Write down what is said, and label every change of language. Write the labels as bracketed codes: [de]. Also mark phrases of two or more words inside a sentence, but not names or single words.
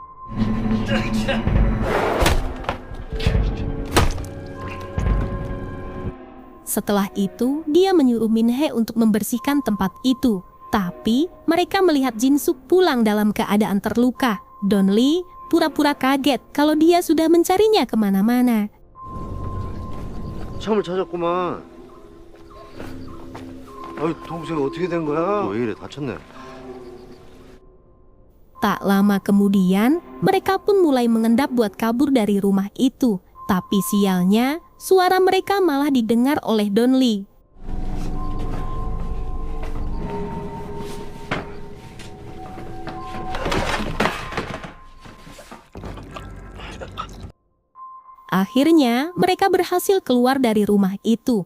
[id] Setelah itu, dia menyuruh Min-hye untuk membersihkan tempat itu. Tapi, mereka melihat Jin-suk pulang dalam keadaan terluka. Donli pura-pura kaget kalau dia sudah mencarinya kemana-mana. [ko] 참을 찾았구만. 어이, 동생 어떻게 된 거야? 왜 이래, 다쳤네. [id] Tak lama kemudian, mereka pun mulai mengendap buat kabur dari rumah itu. Tapi sialnya, suara mereka malah didengar oleh Donli. Akhirnya, mereka berhasil keluar dari rumah itu.